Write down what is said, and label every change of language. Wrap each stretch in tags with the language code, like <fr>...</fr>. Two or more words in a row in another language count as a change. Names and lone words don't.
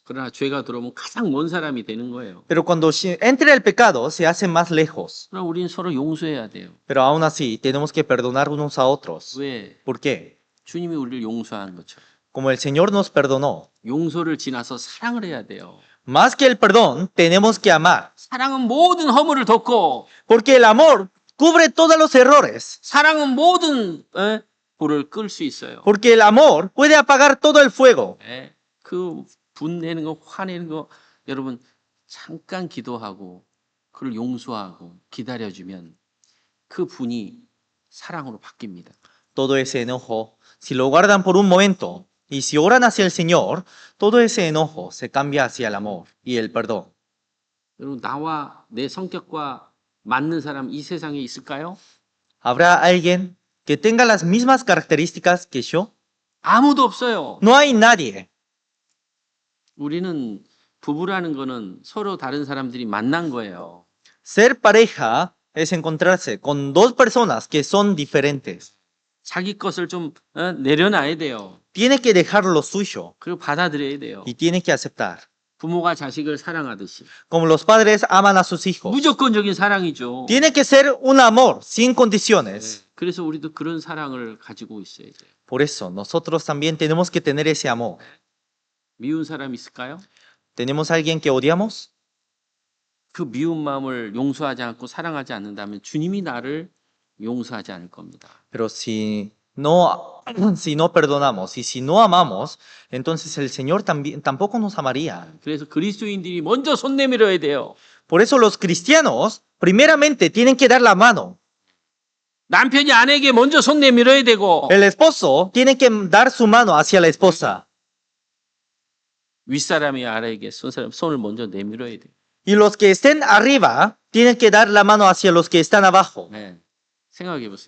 <ko>그러나 죄가 들어오면 가장 먼 사람이 되는 거예요.</ko> <es>Pero cuando entra el pecado, se hacen más lejos.</es> <ko>그러나 우리는 서로 용서해야 돼요.</ko> <es>Pero aún así, tenemos que perdonar unos a otros.</es> <ko>왜?</ko> <es>¿Por qué?</es> <ko>주님이 우리를 용서한 것처럼.</ko> <es>Como el Señor nos perdonó.</es> <ko>용서를 지나서 사랑을 해야 돼요.</ko> <es>Más que el perdón, tenemos que amar.</es> <ko>사랑은 모든 허물을 덮고</ko> <es>Porque el amor cubre todos los errores.</es> <ko>사랑은 모든 불을 끌 수 있어요.</ko> <es>Porque el amor puede apagar todo el fuego.</es> <ko>예, 그 분내는 거, 화내는 거, 여러분 잠깐 기도하고 그걸 용서하고 기다려주면 그 분이 사랑으로 바뀝니다.</ko> <es>Todo ese enojo, si lo guardan por un momento y si oran hacia el Señor, todo ese enojo se cambia hacia el amor y el perdón.</es> <ko>여러분 나와 내 성격과 맞는 사람 이 세상에 있을까요?</ko> <es>¿Habrá alguien que tenga las mismas características que yo?</es> <ko>아무도 없어요.</ko> <es>No hay nadie.</es> <ko>우리는 부부라는 거는 서로 다른 사람들이 만난 거예요.</ko> <es>Ser pareja es encontrarse con dos personas que son diferentes.</es> <ko>자기 것을 좀 내려놔야 돼요.</ko> <es>Tiene que dejar lo suyo</es> <ko>그리고 받아들여야 돼요.</ko> <es>y tiene que aceptar.</es> <ko>부모가 자식을 사랑하듯이.</ko> <es>Como los padres aman a sus hijos.</es> <ko>무조건적인 사랑이죠.</ko> <es>Tiene que ser un amor sin condiciones.</es> <ko>그래서 우리도 그런 사랑을 가지고 있어야 돼요.</ko> <es>Por eso nosotros también tenemos que tener ese amor.</es> <ko>미운 사람 있을까요?</ko> <es>¿Tenemos alguien que odiamos?</es> <ko>그 미운 마음을 용서하지 않고 사랑하지 않는다면 주님이 나를 용서하지 않을 겁니다.</ko> <es>Pero si no, si no perdonamos y si no amamos, entonces el Señor también, tampoco nos amaría.</es> <ko>그래서 그리스도인들이 먼저 손 내밀어야 돼요.</ko> <es>Por eso los cristianos primeramente tienen que dar la mano.</es> <ko>남편이 아내에게 먼저 손 내밀어야 되고</ko> <es>El esposo tiene que dar su mano hacia la esposa.</es> <ko>윗사람이 아래에게 손을 먼저 내밀어야 돼요.</ko> <es>Y los que estén arriba tienen que dar la mano hacia los que están abajo.</es> <ko>네. 생각해 보세요.</ko>